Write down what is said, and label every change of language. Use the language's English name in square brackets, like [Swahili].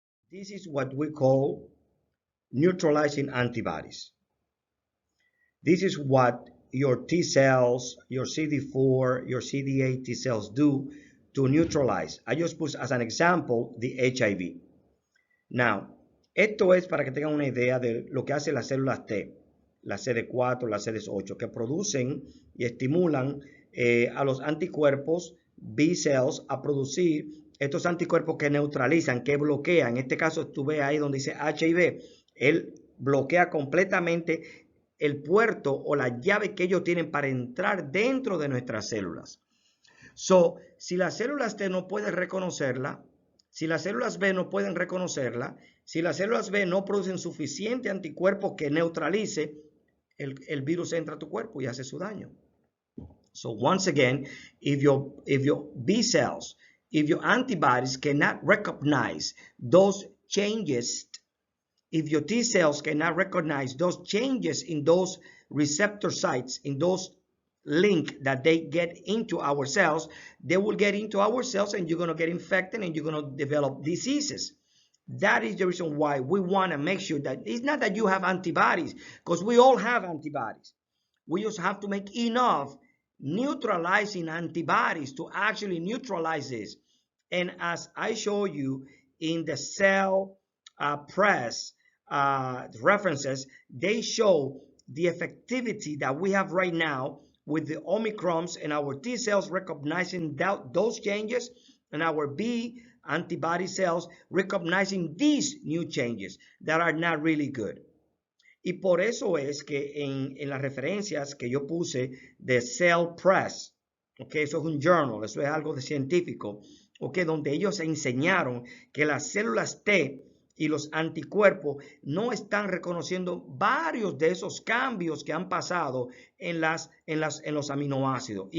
[English] This is what we call neutralizing antibodies. This is what your T cells, your CD4, your CD8 T cells do to neutralize. I just put as an example the HIV. [Spanish] Now, esto es para que tengan una idea de lo que hacen las células T, la CD4, la CD8, que producen y estimulan a los anticuerpos B cells a producir estos anticuerpos que neutralizan, que bloquean. En este caso, tú ves ahí donde dice HIV, él bloquea completamente el puerto o la llave que ellos tienen para entrar dentro de nuestras células. Si las células T no pueden reconocerla, si las células B no pueden reconocerla, si las células B no producen suficiente anticuerpo que neutralice, el virus entra a tu cuerpo y hace su daño. [English] So once again, if your B cells, if your antibodies cannot recognize those changes, if your T cells cannot recognize those changes in those receptor sites, in those link that they get into our cells, they will get into our cells and you're going to get infected and you're going to develop diseases. That is the reason why we want to make sure that it's not that you have antibodies, because we all have antibodies. We just have to make enough neutralizing antibodies to actually neutralize this. And as I show you in the cell press references, they show the effectivity that we have right now with the Omicrons and our T cells recognizing those changes and our B antibody cells recognizing these new changes that are not really good. [Spanish] Y por eso es que en las referencias que yo puse de Cell Press, okay, eso es un journal, eso es algo de científico, okay, donde ellos enseñaron que las células T y los anticuerpos no están reconociendo varios de esos cambios que han pasado en los aminoácidos.